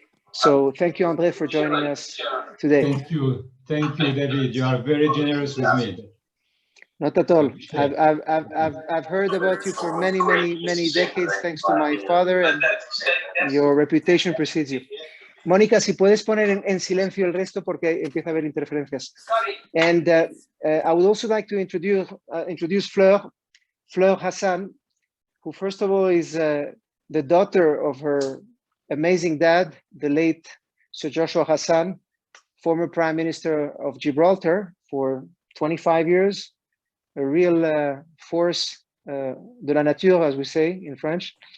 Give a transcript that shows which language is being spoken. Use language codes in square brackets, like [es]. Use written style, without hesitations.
[en] So thank you, André, for joining us today. Thank you, David. You are very generous with me. Not at all. I've heard about you for many, many, many decades, thanks to my father, and your reputation precedes you. [es] Mónica, si puedes poner en silencio el resto porque empieza a haber interferencias. [en] And I would also like to introduce Fleur Hassan, who first of all is the daughter of her amazing dad, the late Sir Joshua Hassan, former Prime Minister of Gibraltar for 25 years, a real [fr] force de la nature, [en] as we say in French.